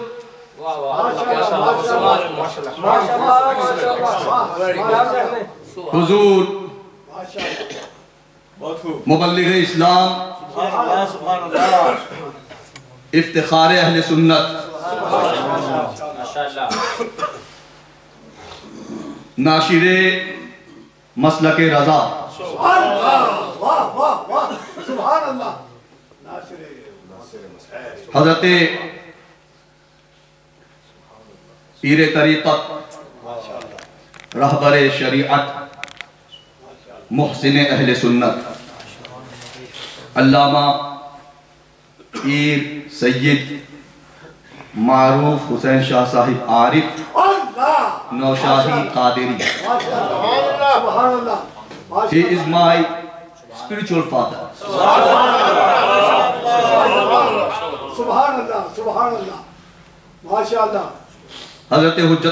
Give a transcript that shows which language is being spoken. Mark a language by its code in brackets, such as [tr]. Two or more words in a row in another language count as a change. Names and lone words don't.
[ur] حضور مبلغ اسلام، افتخار اہل سنت, ناشر مسلک رضا، حضرت پیر طریقت, رہبر شریعت، محسن اہل سنت، علامہ پیر سید معروف حسین شاہ صاحب عارف نوشادی قادری. [en] He is my spiritual father. [ar] سبحان الله، سبحان الله، ما شاء الله. [ur] حضرت حجت